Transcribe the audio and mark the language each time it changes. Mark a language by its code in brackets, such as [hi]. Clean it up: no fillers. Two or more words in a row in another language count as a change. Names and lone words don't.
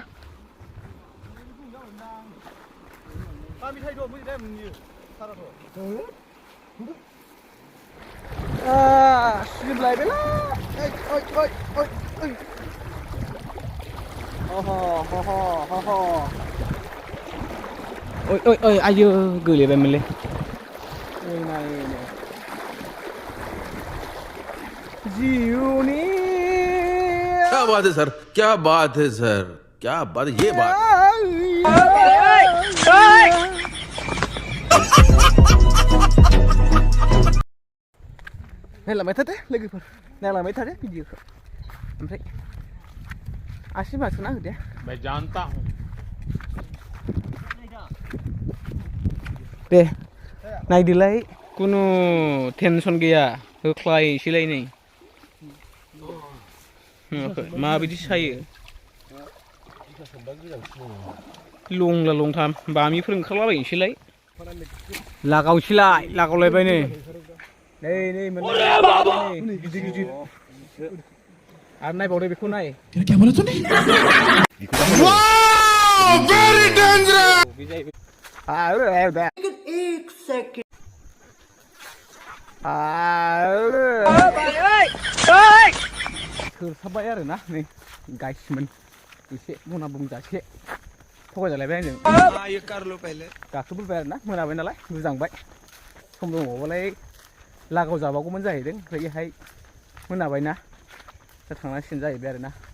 [brx] सिजोबलायबायला ओइ आयो गोलैबायमोनलै जिउनि [hi] क्या बात है सर क्या बात है ये बात [brx] नायलांबाय थादो लोगोफोर नायलांबाय थादो भिडिअखौ ओमफ्राय आसि मासुना होदे [hi] मैं जानता हूँ [brx] दे नायदोलाय कुनु टेनसन गैया होख्लायसैलाय नै माबायदि सायो लंथाम बामिफोर ओंखारलाबायनोसैलाय लागावलायबाय नै मोनलाय गिदिर आरो नायबावदो बेखौ नाय [en] very dangerous. [brx] थोरसाबबाय आरो ना नै गाइसमोन एसे मना बुंजासे थगायजालायबाय आंजों गाखोबोबाय आरो ना मोनाबाय नालाय मोजांबाय सम दङबालाय लागाव जाबावगौमोन जाहैदों ओमफ्रायहाय मोनाबायना दा थांनांसिगोन जाहैबाय आरो ना